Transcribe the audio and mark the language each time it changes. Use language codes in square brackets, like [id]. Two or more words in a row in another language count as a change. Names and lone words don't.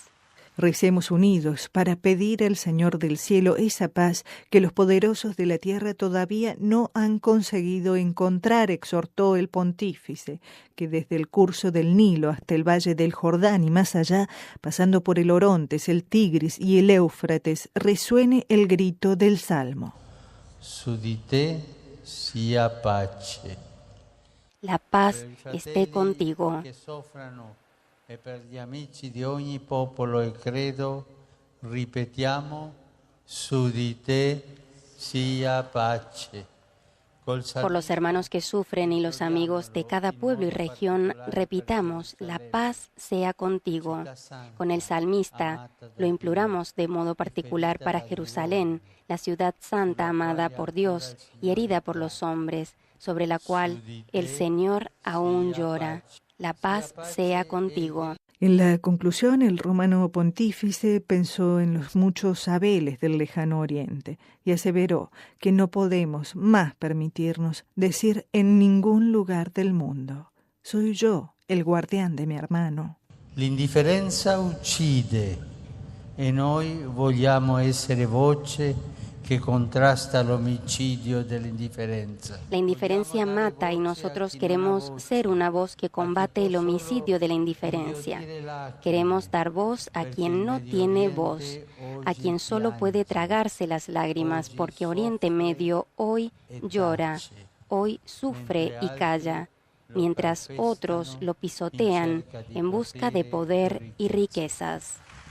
[es] Recemos unidos para pedir al Señor del cielo esa paz que los poderosos de la tierra todavía no han conseguido encontrar, exhortó el pontífice, que desde el curso del Nilo hasta el valle del Jordán y más allá, pasando por el Orontes, el Tigris y el Éufrates, resuene el grito del Salmo. [it] Su di te sia pace. [es] La paz esté contigo. [it] E per gli amici di ogni popolo e credo ripetiamo su di te sia pace. [es] Por los hermanos que sufren y los amigos de cada pueblo y región, repitamos, la paz sea contigo. Con el salmista lo imploramos de modo particular para Jerusalén, la ciudad santa amada por Dios y herida por los hombres, sobre la cual el Señor aún llora. La paz sea contigo. En la conclusión, el romano pontífice pensó en los muchos Abeles del lejano oriente y aseveró que no podemos más permitirnos decir en ningún lugar del mundo: soy yo el guardián de mi hermano. [it] L'indifferenza uccide e noi vogliamo essere voce [es] que contrasta el homicidio de la indiferencia. La indiferencia mata y nosotros queremos ser una voz que combate el homicidio de la indiferencia. Queremos dar voz a quien no tiene voz, a quien solo puede tragarse las lágrimas, porque Oriente Medio hoy llora, hoy sufre y calla, mientras otros lo pisotean en busca de poder y riquezas.